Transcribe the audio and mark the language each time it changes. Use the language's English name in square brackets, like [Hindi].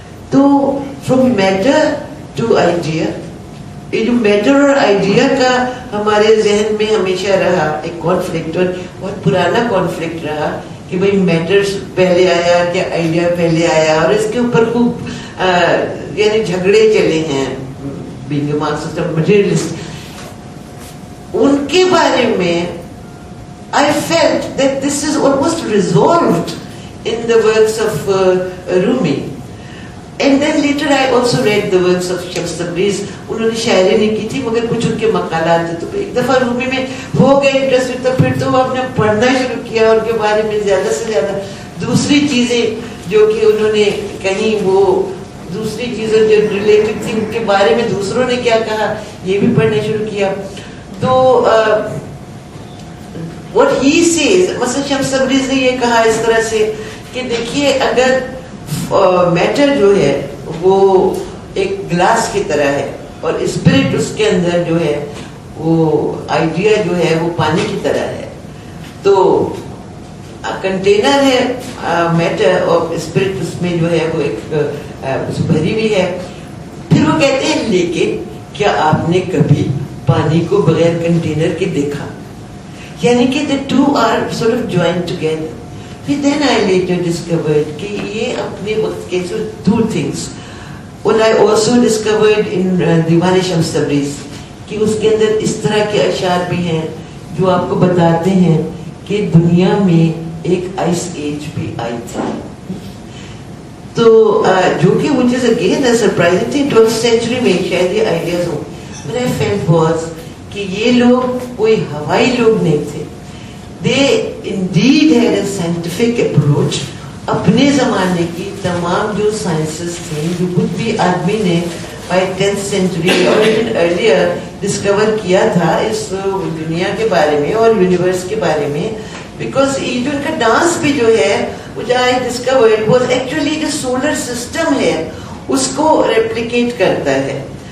[Urdu] تو from metre to idea, یہ جو میٹر اور آئیڈیا کا ہمارے ذہن میں ہمیشہ رہا ایک کانفلکٹ, اور بہت پرانا کانفلکٹ رہا کہ بھئی میٹر پہلے آیا کہ آئیڈیا پہلے آیا, اور اس کے اوپر خوب یعنی جھگڑے چلے ہیں بینگ اے مارکسسٹ اور مٹیریلسٹ. ان کے بارے میں [English] I felt that this is almost resolved in the works of Rumi. And then later I also read the works of Shams Tabriz. [Urdu] انہوں نے شاعری نہیں کی تھی مگر کچھ ان کے مقالات تھے, تو ایک دفعہ رومی میں ہو گئے انٹرسٹ, تو پھر تو آپ نے پڑھنا شروع کیا ان کے بارے میں زیادہ سے زیادہ دوسری چیزیں جو کہ انہوں نے کہیں, وہ دوسری چیزیں جو ریلیٹڈ تھی ان کے بارے میں دوسروں نے کیا کہا یہ بھی پڑھنا شروع کیا. تو [English] what he says, [Urdu] مثلا شمس تبریز نے یہ کہا اس طرح سے کہ دیکھیے اگر میٹر جو ہے وہ ایک گلاس کی طرح ہے اور اسپرٹ اس کے اندر جو ہے وہ آئیڈیا جو ہے وہ پانی کی طرح ہے, تو کنٹینر ہے میٹر اور اسپرٹ اس میں جو ہے وہ ایک بھری ہوئی ہے. پھر وہ کہتے ہیں لیکن کیا آپ نے کبھی پانی کو بغیر کنٹینر کے دیکھا, یعنی کہ [English] the two are sort of joined together. Then I later discovered [Urdu] کہ یہ اپنے وقت کے [English] two things. What I also discovered [Urdu] in دیوان شمس تبریز کہ اس کے اندر اس طرح کے اشعار بھی ہیں جو آپ کو بتاتے ہیں کہ دنیا میں ایک آئس ایج بھی آئی تھی. تو جو کہ [English] which is again a surprising thing, [Urdu] 12th century میں شاید یہ آئیڈیاز ہوں. [English] But I felt was [Urdu] کہ یہ لوگ کوئی ہوائی لوگ نہیں تھے. [English] They indeed had a scientific approach. [Urdu] اپنے زمانے کی تمام جو سائنسز تھیں, جو کچھ بھی آدمی نے [English] by 10th century or even earlier [Urdu] discover کیا تھا اس دنیا کے بارے میں اور یونیورس کے بارے میں, [English] because [Urdu] یہ جو ان کا ڈانس بھی جو ہے [English] which I discovered was actually [Urdu] جو سولر سسٹم ہے اس کو ریپلیکیٹ کرتا ہے.